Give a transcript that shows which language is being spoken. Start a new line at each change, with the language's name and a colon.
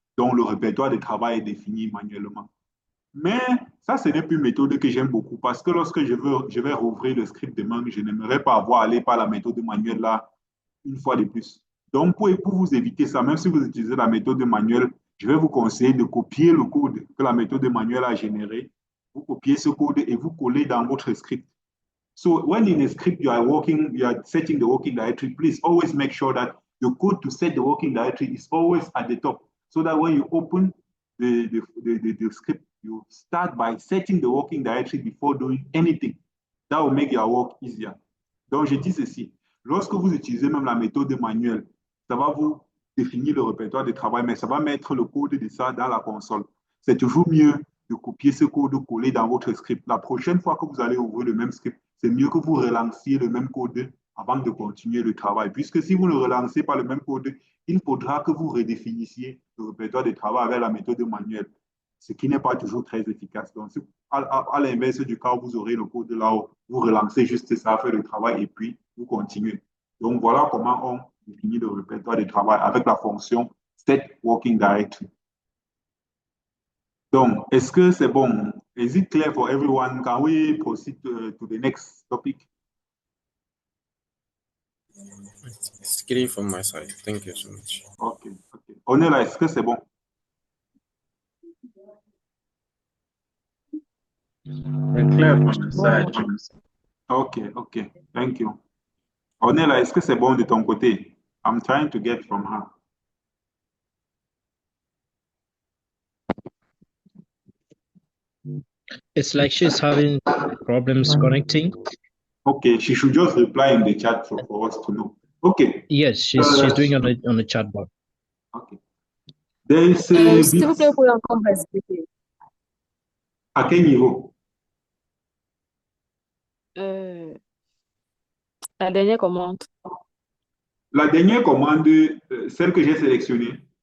French: Donc, le répertoire de travail est défini manuellement. Mais ça, ce n'est plus une méthode que j'aime beaucoup parce que lorsque je vais rouvrir le script demain, je n'aimerais pas avoir à aller par la méthode manuelle là une fois de plus. Donc, pour vous éviter ça, même si vous utilisez la méthode manuelle, je vais vous conseiller de copier le code que la méthode manuelle a généré. Vous copiez ce code et vous collez dans votre script.
English: So when in a script you are setting the working directory, please always make sure that the code to set the working directory is always at the top. So that when you open the script, you start by setting the working directory before doing anything. That will make your work easier.
French: Donc, je dis ceci. Lorsque vous utilisez même la méthode manuelle, ça va vous définir le répertoire de travail, mais ça va mettre le code de ça dans la console. C'est toujours mieux de copier ce code, de coller dans votre script. La prochaine fois que vous allez ouvrir le même script, c'est mieux que vous relanciez le même code avant de continuer le travail. Puisque si vous ne relancez pas le même code, il faudra que vous redéfinissiez le répertoire de travail avec la méthode manuelle, ce qui n'est pas toujours très efficace. Donc, à l'inverse du cas où vous aurez le code là où vous relancez juste ça, fait le travail et puis vous continuez. Donc, voilà comment on définit le répertoire de travail avec la fonction set working directory. Donc, est-ce que c'est bon?
English: Is it clear for everyone? Can we proceed to the next topic? It's clear from my side. Thank you so much. OK.
French: On est là, est-ce que c'est bon? C'est clair
English: from my side. OK. Thank you.
French: On est là, est-ce que c'est bon de ton côté?
English: I'm trying to get from her. It's like she's having problems connecting. Okay, she should just reply in the chat for us to know. Okay. Yes, she's doing it on the chat bar. Okay. There is
French: s'il vous plaît, vous pouvez encore expliquer. À quel niveau? La dernière commande. La dernière commande, celle que j'ai sélectionnée.